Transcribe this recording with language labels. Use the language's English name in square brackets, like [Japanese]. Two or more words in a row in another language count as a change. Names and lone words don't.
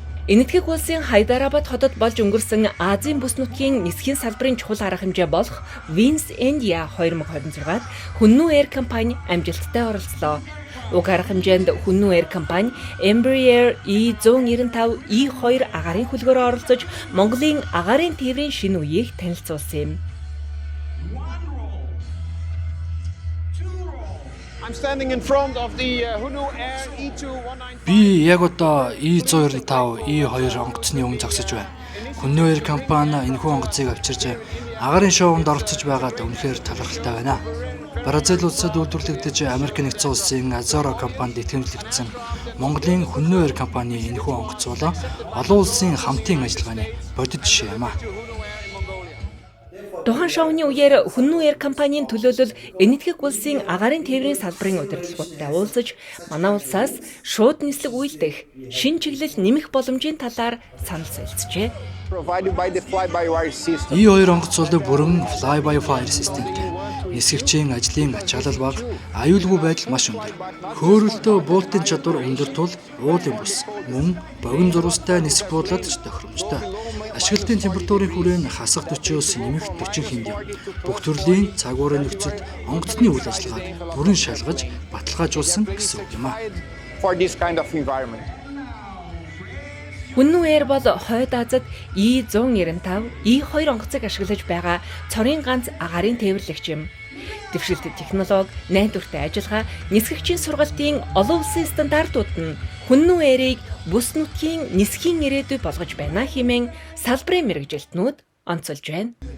[Mongolian] Энэтхэг улсын Хайдарабад хотод болж өнгөрсөн Азийн бүс нутгийн нисхийн салбарын чухал арга хэмжээ болох Wings India 2026-д Хүннү Air компани амжилттай оролцлоо. Уг арга хэмжээнд Хүннү Air компани Embraer E195 E2 агаарын хөлгөөрөөр оролцож Монголын агаарын тээврийн шинэ үеийг танилцуулсан юм. [English] I'm standing in front of the Хүннү Air E295. [Mongolian] Би яг одоо E195 E2 онгоцны өмнө зогсож байна. Хүннү Air компани энэхүү онгоцыг авчирч агаарын шоунд оролцож байгаад үнэхээр талархалтай байна. Бразил улсад үйлдвэрлэгдэж Америк нэгдсэн улсын Azora компанид итгэмжлэгдсэн Монголын Хүннү Air компани энэхүү онгоц болон олон улсын хамтын ажиллагааны бодит жишээ юм а. Тухайн шоуны үеэр Хүннү Air компанийн төлөөлөл Энэтхэг улсын агаарын тээврийн салбарын удирдлагуудтай уулзаж манай улсаас шууд нислэг үйлдэх шин чиглэл нэмэх боломжийн талаар санал солилцжээ. [English] Provided by the fly-by-wire system. [Mongolian] E2 онгоц бол бүрэн fly-by-wire системтэй. Нисгэгчийн ажлын ачаалал бага, аюулгүй байдал маш өндөр. Хөөрөлтөө буултын чадвар өндөр тул уулын бус, мөн богино зурвастай нисэх буудлууд ч тохиромжтой. Ашиглалтын температурын хүрээн хасах 40-оос нэмэх 40 хэмжээ. Бүх төрлийн цагуурын нөхцөлд онгоцны үйл ажиллагааг бүрэн шалгаж, баталгаажуулсан гэсэн үг юм а. [English] For this kind of environment. [Mongolian] Хүннү Air бол Хойд Азад E195, E2 онгоцыг ашиглаж байгаа цорын ганц агаарын тээвэрлэгч юм. Дэвшилт технологи, найдвартай ажиллагаа, нисгэгчийн сургалтын олон улсын стандартууд нь Хүннү Air-ийг бүс нутгийн нисхийн ирээдүй болгож байна хэмээн салбарын мэргэжилтнүүд онцолж байна.